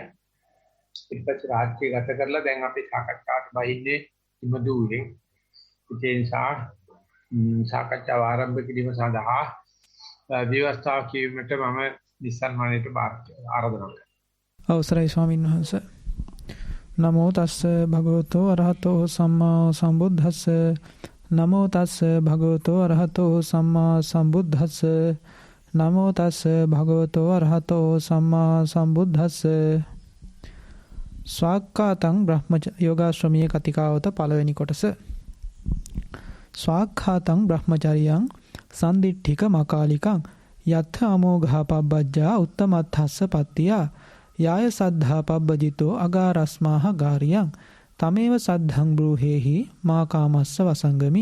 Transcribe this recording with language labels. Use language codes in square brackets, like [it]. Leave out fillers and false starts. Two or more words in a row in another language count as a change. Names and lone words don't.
[si] ඊට පස්සේ රාජ්‍ය ගත කරලා දැන් අපි සාකච්ඡාවට බහින්නේ ඉමදුවේ. ඒ නිසා සාකච්ඡාව ආරම්භ කිරීම සඳහා විවස්ථාව කීමට මම නිසන්වනේට ආරාධනා කරනවා. අවසරයි ස්වාමීන් වහන්සේ. [pi] නමෝ තස්ස භගවතෝ අරහතෝ සම්මා සම්බුද්දස්ස. නමෝ තස්ස භගවතෝ අරහතෝ සම්මා සම්බුද්දස්ස. නමෝ තස්ස භගවතෝ අරහතෝ සම්මා සම්බුද්දස්ස. [si] ස්වාක්ඛාතං යෝගාශ්‍රමීය කතිකාවත පළවෙනි කොටස. [pi] ස්වාක්ඛාතං බ්‍රහ්මචරියං සන්දිට්ඨික මකාලිකං යත්ථ අමෝඝා පබ්බජ්ජා උත්තමත්ථස්ස පත්තියා යාය සද්ධා පබ්බජිතෝ අගාරස්මාහ ගාරියං තමේව සද්ධං බ්‍රූහෙහි මා කාමස්ස වසංගමි.